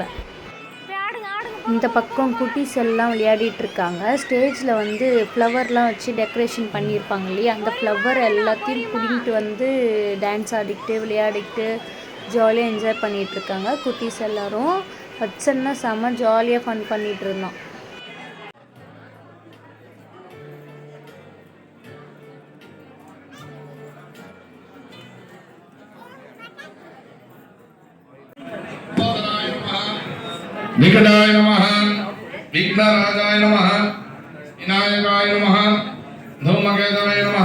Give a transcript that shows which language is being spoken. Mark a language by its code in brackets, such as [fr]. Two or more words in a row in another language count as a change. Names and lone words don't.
[ta] இந்த பக்கம் குட்டீஸ் எல்லாம் விளையாடிட்டுருக்காங்க. ஸ்டேஜில் வந்து ஃப்ளவர்லாம் வச்சு டெக்கரேஷன் பண்ணியிருப்பாங்க இல்லையா, அந்த ஃப்ளவர் எல்லாத்தையும் பிடிங்கிட்டு வந்து டான்ஸ் ஆடிக்கிட்டு விளையாடிக்கிட்டு ஜாலியாக என்ஜாய் பண்ணிகிட்ருக்காங்க குட்டீஸ் எல்லோரும். வச்சன்னா செம்ம ஜாலியாக ஃபன் பண்ணிகிட்டு இருந்தோம். [sa] निकटाय नमः, विघ्नराजाय नमः, विनायकाय नमः, धूमकेतवे नमः,